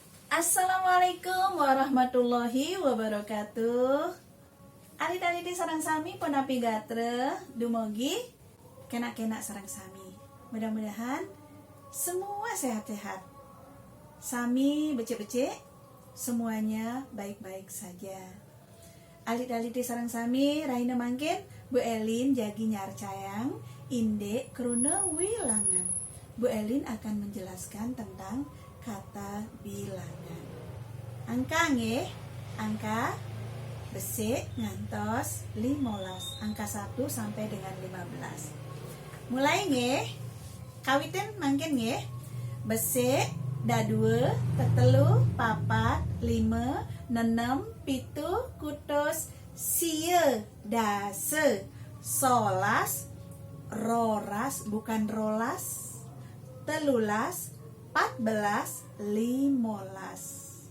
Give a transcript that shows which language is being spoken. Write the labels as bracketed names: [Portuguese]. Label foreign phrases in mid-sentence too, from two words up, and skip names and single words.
[Arabic] السلام عليكم ورحمة الله وبركاته. [Balinese] Alit-aliti sareng sami penapi gatre dumogi kena-kena sareng sami. [Indonesian] Mudah-mudahan semua sehat-sehat. [Balinese] Sami becek-becek, [Indonesian] semuanya baik-baik saja. [Balinese] Alit-aliti sareng sami rahina mangkin Bu Elin jagi nyarcayang inde keruna wilangan. [Indonesian] Bu Elin akan menjelaskan tentang kata bilangan. [Balinese] Angka nggih, angka besik ngantos 15, [Indonesian] angka 1 sampai dengan 15. [Balinese] Mulai nggih, kawitin mangkin nggih. Besik, dadue, tetelu, papat, 5, 6, 7, kutus, sieu, dase, solas, roras, bukan rolas, telulas, 14, 15.